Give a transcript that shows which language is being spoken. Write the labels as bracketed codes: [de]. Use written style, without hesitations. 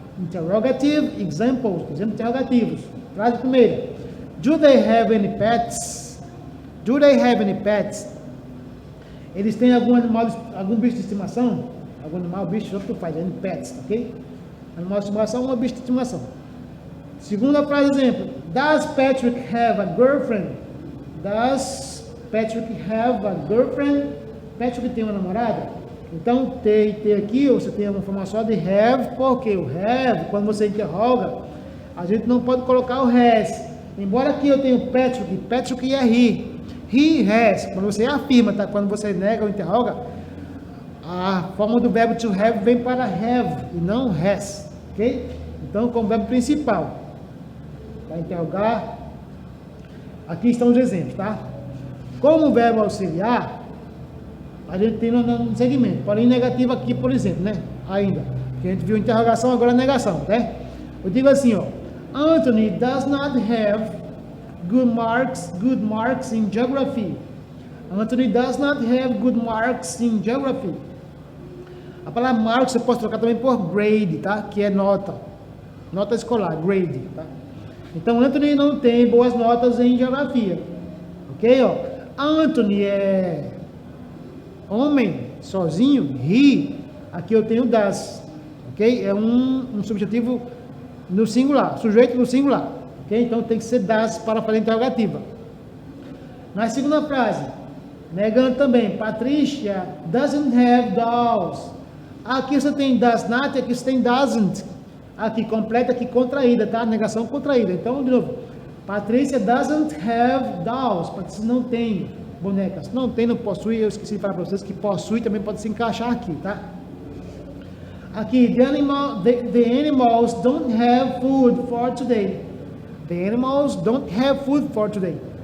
[en] Interrogative examples, [pt] exemplos interrogativos. Frase primeira. [en] Do they have any pets? Do they have any pets? [pt] Eles têm algum animal, algum bicho de estimação? Algum animal, bicho, tanto faz, [en] any pets, [pt] ok? Animal de estimação ou bicho de estimação. Segunda frase, exemplo. [en] Does Patrick have a girlfriend? Does Patrick have a girlfriend? [pt] Patrick tem uma namorada? Então, ter aqui, você tem uma informação de have, porque o have, quando você interroga, a gente não pode colocar o has. Embora aqui eu tenha Patrick é he has. Quando você afirma, tá? Quando você nega ou interroga, a forma do verbo to have vem para have e não has, ok? Então, como verbo principal, para interrogar, aqui estão os exemplos, tá? Como verbo auxiliar, a gente tem no segmento, porém negativo aqui, por exemplo, né? Ainda, porque a gente viu interrogação, agora negação, né? Eu digo assim, ó, [en] Anthony does not have good marks in geography. Anthony does not have good marks in geography. [pt] A palavra marks você pode trocar também por grade, tá? Que é nota escolar, grade, tá? Então, Anthony não tem boas notas em geografia, ok? Ó, Anthony é homem, sozinho, he, aqui eu tenho does, ok? É um subjetivo no singular, sujeito no singular, ok? Então tem que ser does para fazer interrogativa. Na segunda frase, negando também, [en] Patricia doesn't have dolls. [pt] Aqui você tem does not, aqui você tem doesn't. Aqui completa, aqui contraída, tá? Negação contraída. Então, de novo, Patrícia [en] doesn't have dolls. [pt] Patrícia não tem bonecas. Não tem, não possui. Eu esqueci de falar para vocês que possui também pode se encaixar aqui, tá? [en] Aqui, the animals don't have food for today. The animals don't have food for today.